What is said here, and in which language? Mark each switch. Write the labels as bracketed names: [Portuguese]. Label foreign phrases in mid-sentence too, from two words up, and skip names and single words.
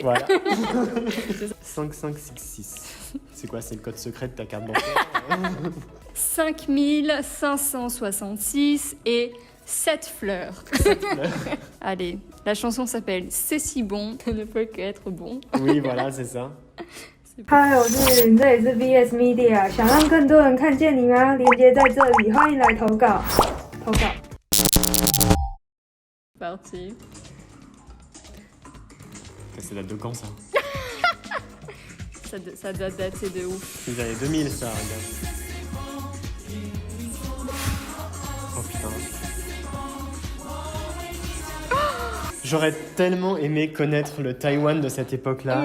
[French] Voilà. 5566. C'est quoi? C'est le code secret de ta carte bancaire? 5566 et 7 fleurs. Allez, la chanson s'appelle C'est si bon, ça ne peut qu'être bon. Oui, voilà, c'est ça. [Chinese] 嗨，我是林，这里是 VS Media，想让更多人看见你吗？连接在这里，欢迎来投稿。投稿。 [French] Parti. C'est date de quand, ça? Ça doit dater de ouf. C'est les années 2000, ça, regarde. Oh putain. J'aurais tellement aimé connaître le Taïwan de cette époque-là.